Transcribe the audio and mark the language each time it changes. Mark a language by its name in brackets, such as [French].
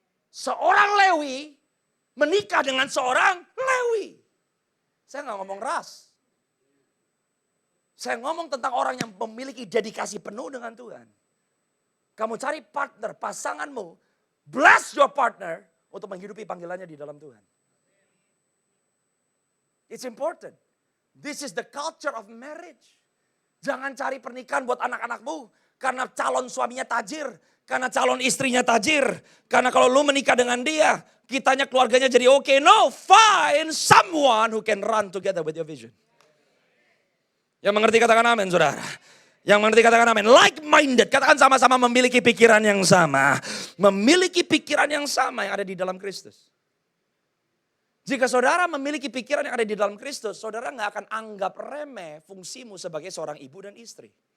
[Indonesian] Seorang Lewi menikah dengan seorang Lewi. Saya gak ngomong ras. Saya ngomong tentang orang yang memiliki dedikasi penuh dengan Tuhan. Kamu cari partner, pasanganmu. [English] Bless your partner [Indonesian] untuk menghidupi panggilannya di dalam Tuhan. [English] It's important. This is the culture of marriage. [Indonesian] Jangan cari pernikahan buat anak-anakmu. Karena calon suaminya tajir. Karena calon istrinya tajir. Karena kalau lu menikah dengan dia, kitanya keluarganya jadi oke. [English] No, find someone who can run together with your vision. [Indonesian] Yang mengerti katakan amin, saudara. Yang mengerti katakan amin. Like-minded, katakan sama-sama memiliki pikiran yang sama. Memiliki pikiran yang sama yang ada di dalam Kristus. Jika saudara memiliki pikiran yang ada di dalam Kristus, saudara gak akan anggap remeh fungsimu sebagai seorang ibu dan istri.